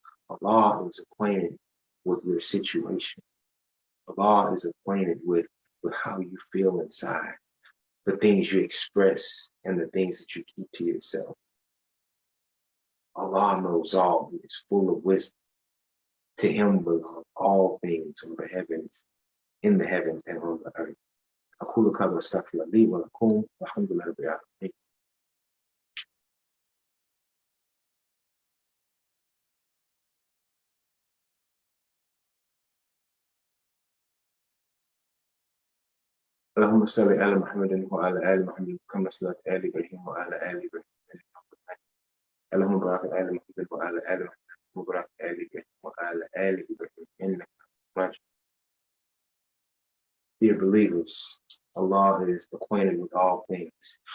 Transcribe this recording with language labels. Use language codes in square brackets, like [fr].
[en] Allah is acquainted with your situation. Allah is acquainted with how you feel inside, the things you express and the things that you keep to yourself. Allah knows all. He is full of wisdom. To him belong all things on the heavens, in the heavens and on the earth. [ar] أقول قولي وأستغفر لي ولكم والحمد لله رب العالمين. اللهم صل على محمد وعلى آل محمد كما صليت على آل إبراهيم وعلى آل إبراهيم. اللهم بارك على محمد وعلى آل محمد وبارك على إبراهيم وعلى آل إبراهيم إنك حميد مجيد. [en] Dear believers, Allah is acquainted with all things.